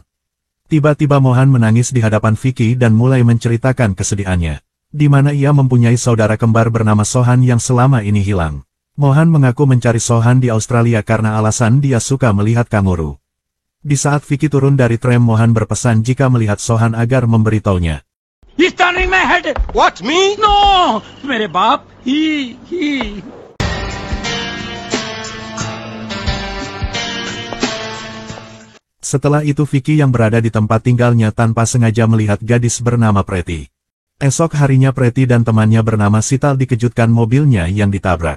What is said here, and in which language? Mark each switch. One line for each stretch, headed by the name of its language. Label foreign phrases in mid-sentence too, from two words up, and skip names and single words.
Indonesian: Tiba-tiba Mohan menangis di hadapan Vicky dan mulai menceritakan kesedihannya, di mana ia mempunyai saudara kembar bernama Sohan yang selama ini hilang. Mohan mengaku mencari Sohan di Australia karena alasan dia suka melihat kanguru. Di saat Vicky turun dari tram, Mohan berpesan jika melihat Sohan agar memberitahunya.
English: He's turning my head. What, me? No,
Hindi: मेरे बाप.
English: He.
Indonesian: Setelah itu Vicky yang berada di tempat tinggalnya tanpa sengaja melihat gadis bernama Preti. Esok harinya Preti dan temannya bernama Sital dikejutkan mobilnya yang ditabrak.